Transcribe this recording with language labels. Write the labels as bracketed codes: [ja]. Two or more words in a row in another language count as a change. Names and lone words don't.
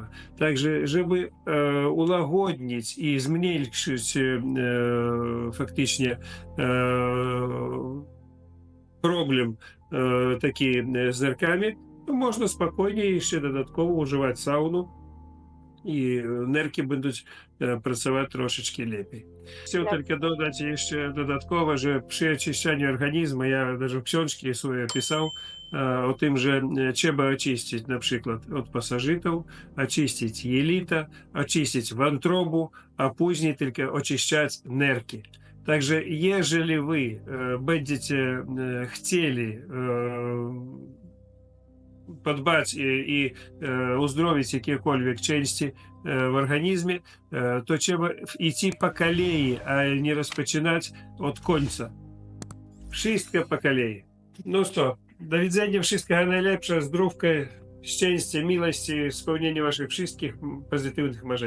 [pl] Także, żeby ułagodzić i zmniejszyć faktycznie problem taki z nerkami, to można spokojnie jeszcze dodatkowo używać sauну [uk] і нирки будуть працювати трошечки [pl] lepiej. Chciał tylko dodać jeszcze dodatkowo, że przy oczyszczaniu organizmu, ja даже w książce swoje pisał o tym, że trzeba oczyścić na przykład od pasożytów, oczyścić jelita, oczyścić wątrobu, a później tylko oczyszczać nerki. Także jeżeli wy będziecie chcieli [uk] подбать и уздоровить [pl] jakiekolwiek części w organizmie, to trzeba iść po kolei, a nie rozpoczynać od końca. Wszystko po kolei. No co, do widzenia, wszystkiego najlepszego, zdrówka, szczęścia, miłości, spełnienia waszych wszystkich pozytywnych marzeń.